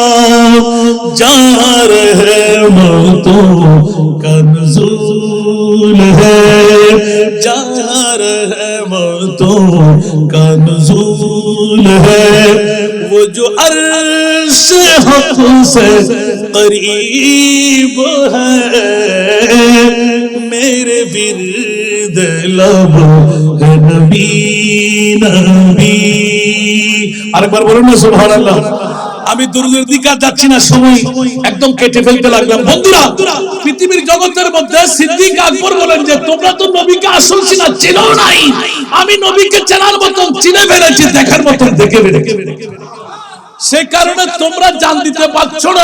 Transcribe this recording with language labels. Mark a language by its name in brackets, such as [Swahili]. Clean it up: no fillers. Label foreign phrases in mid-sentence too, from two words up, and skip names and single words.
[Urdu] جہاں رحمتوں کا نزول ہے، جہاں رحمتوں کا نزول ہے، وہ جو عرش حق سے قریب ہے، میرے ورد لب ہے نبی نبی۔ [Bangla] আরেকবার বলুন না সুবহানাল্লাহ। আমি দুরুদের দিকে আর যাচ্ছি না, সময় একদম কেটে ফেলতে লাগলাম। বন্ধুরা, পৃথিবীর জগতের মধ্যে সিদ্দিক আকবর বলেন যে তোমরা তো নবীকে আসল চিনো নাই, আমি নবীকে চেনার মতন চিনে ফেলেছি, দেখার মতন দেখে ফেলেছি, সে কারণে তোমরা জান দিতে পারছো না।